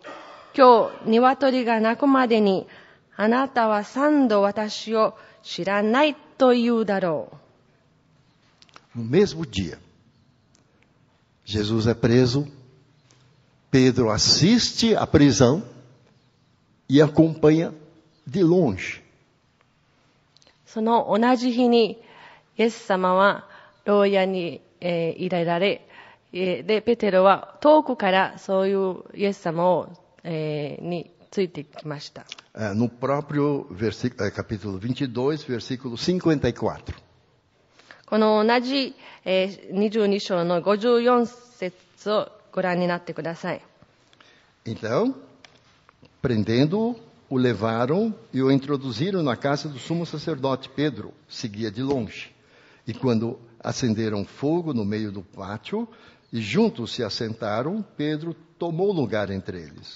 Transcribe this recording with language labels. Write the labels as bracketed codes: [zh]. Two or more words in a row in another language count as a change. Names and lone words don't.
[ja] 今日、鶏が鳴くまでに、あなたは3度私を知らないと言うだろう。 [pt] No mesmo dia, Jesus é preso, Pedro assiste à prisão e acompanha de longe. [ja] その同じ日に、イエス様は牢屋に、入れられ、で、ペテロは遠くからそういうイエス様を、についてきました。 [pt] No próprio capítulo 22, versículo 54. [ja] この同じ、22章の54節をご覧になってください。 [pt] Então, prendendo-o, o levaram e o introduziram na casa do sumo sacerdote. Pedro seguia de longe. E quando acenderam fogo no meio do pátio e juntos se assentaram, Pedro tomou lugar entre eles.